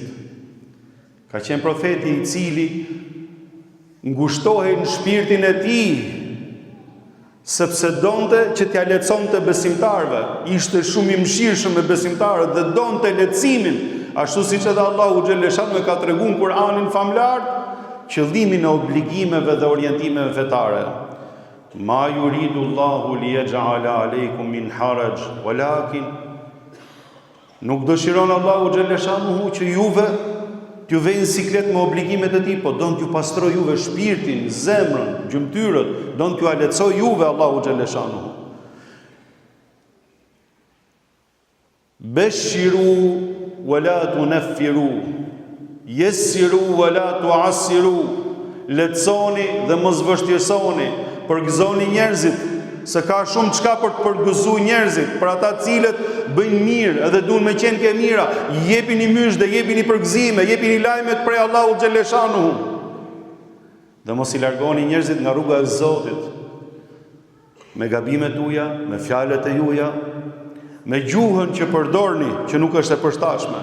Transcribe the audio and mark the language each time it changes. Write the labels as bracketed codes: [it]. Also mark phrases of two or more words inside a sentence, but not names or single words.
[sq] Ka qenë profeti i cili ngushtohej në shpirtin e tij sepse donte që t'ja leconte besimtarve, ishte shumë i mëshirshëm me besimtarët dhe donte leximin, ashtu siç edhe Allahu xhaleshanu e ka treguar në Kur'anin famlar, qëllimin e obligimeve dhe orientimeve fetare. [ar] ما يريد الله ليجعل عليكم من حرج, [sq] walakin nuk dëshiron Allahu xhaleshanu që juve t'ju vejnë siklet me obligimet e tij, po don t'ju pastroj juve shpirtin, zemrën, gjymtyrët, don t'ju alecoj juve Allahu xhaleshanu. [ar] بشروا ولا تنفروا، يسروا ولا تعسروا, [sq] leçoni dhe mos vështirësoni, përgëzoni njerëzit, se ka shumë çka për të përgëzuar njerëzit, për ata cilët bëjnë mirë edhe duan me qenë ke mira, jepini myshde, jepini përgëzime, jepini lajmet prej Allahu xhaleshanu. Dhe mos i largoni njerëzit nga rruga e Zotit, me gabimet tuaja, me fjalët e juaja, me gjuhën që përdorni, që nuk është e përshtatshme.